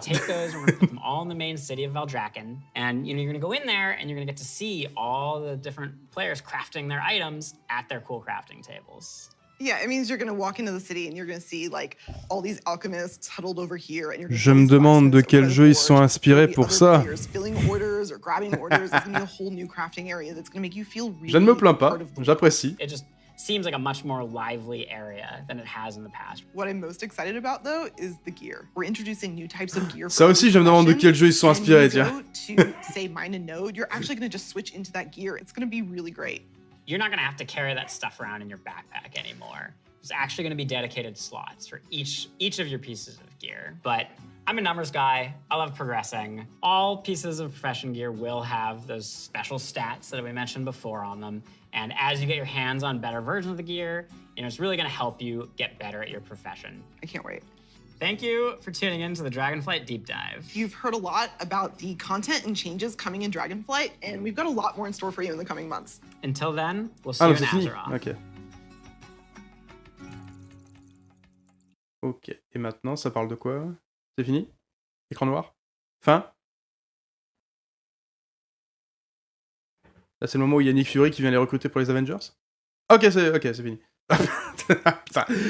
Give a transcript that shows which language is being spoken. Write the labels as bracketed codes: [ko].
[en] gonna take those and we're gonna put them all in the main city of Valdrakken, and you're gonna go in there and you're gonna get to see all the different players crafting their items at their cool crafting tables. Yeah, it means you're gonna walk into the city and you're gonna see like all these alchemists huddled over here, and you're gonna [fr] Je me demande de quel jeu ils sont inspirés pour ça. [en] filling orders or grabbing orders. It's gonna be a whole new crafting area that's gonna make you feel really [fr] Je ne me plains pas, j'apprécie. [en] It just seems like a much more lively area than it has in the past. What I'm most excited about though is the gear. We're introducing new types of gear. [fr] Ça aussi, je me demande de quel jeu ils sont inspirés, tiens. [en] To say mine and node, you're actually gonna just switch into that gear. It's gonna be really great. You're not gonna have to carry that stuff around in your backpack anymore. There's actually gonna be dedicated slots for each of your pieces of gear. But I'm a numbers guy, I love progressing. All pieces of profession gear will have those special stats that we mentioned before on them. And as you get your hands on better versions of the gear, it's really gonna help you get better at your profession. I can't wait. Thank you for tuning in to the Dragonflight Deep Dive. You've heard a lot about the content and changes coming in Dragonflight, and we've got a lot more in store for you in the coming months. Until then, we'll see you in Azeroth. [fr] Ok. Ok. Et maintenant, ça parle de quoi? C'est fini? Écran noir? Fin? Là, c'est le moment où il y a Nick Fury qui vient les recruter pour les Avengers? Ok, c'est fini. Putain.